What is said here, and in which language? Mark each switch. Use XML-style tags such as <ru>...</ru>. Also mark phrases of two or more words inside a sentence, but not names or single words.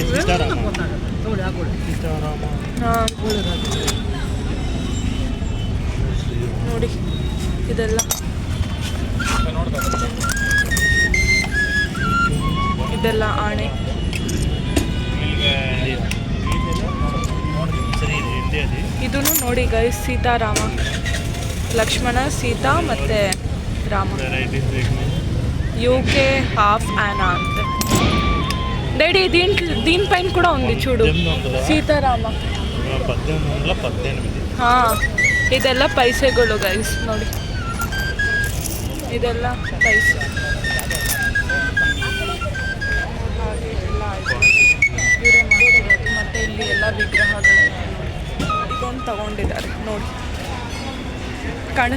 <kn>ಹಾಂ ನೋಡಿ ಇದೆಲ್ಲ ಆಣೆ. ಇದನ್ನು ನೋಡಿ ಗೈಸ್, ಸೀತಾರಾಮ, ಲಕ್ಷ್ಮಣ, ಸೀತಾ ಮತ್ತು ರಾಮ.</kn> <te>UK హాఫ్ ఆనా అంతే. డాడీ దీనిపైన కూడా ఉంది చూడు, సీతారామ.</te> <kn>ಇದೆಲ್ಲ ಪೈಸೆಗಳು ಗೈಸ್ ನೋಡಿ, ಇದೆಲ್ಲ ಪೈಸೆ. ಇವರೇ ಮಾಡ್ತಿರೋದು. ಮತ್ತು ಇಲ್ಲಿ ಎಲ್ಲ ವಿಗ್ರಹಗಳು ಇದೊಂದು ತಗೊಂಡಿದ್ದಾರೆ ನೋಡಿ, ಕಾಣಿಸ್ತಿದೆಯಾ ನಿಮಗೆ?</kn>